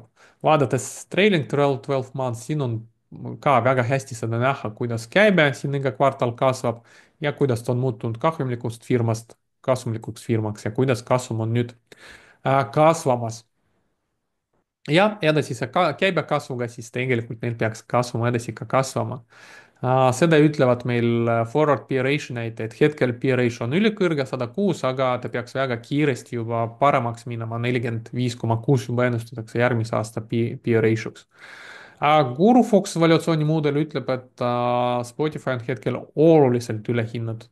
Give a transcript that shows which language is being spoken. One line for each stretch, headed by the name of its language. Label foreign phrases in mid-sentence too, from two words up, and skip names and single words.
Estonian: Vaadates
English: trailing 12 months,
Estonian: siin on ka väga hästi seda näha, kuidas käibe siin iga kvartal kasvab ja kuidas ta on muutunud kahjumlikust firmast kasumlikuks firmaks ja kuidas kasum on nüüd kasvamas. Ja edasise käibekasvuga siis tegelikult neil peaks kasvama edasi ka kasvama. Seda ütlevad meil
English: forward peer ratio
Estonian: näitajad, hetkel
English: peer ratio
Estonian: on ülikõrge, 106, aga ta peaks väga kiiresti juba paremaks minema, 45,6 juba ennustatakse järgmise aasta
English: peer ratio'ks.
Estonian: GuruFox valuatsioonimudel ütleb, et Spotify on hetkel oluliselt ülehinnatud.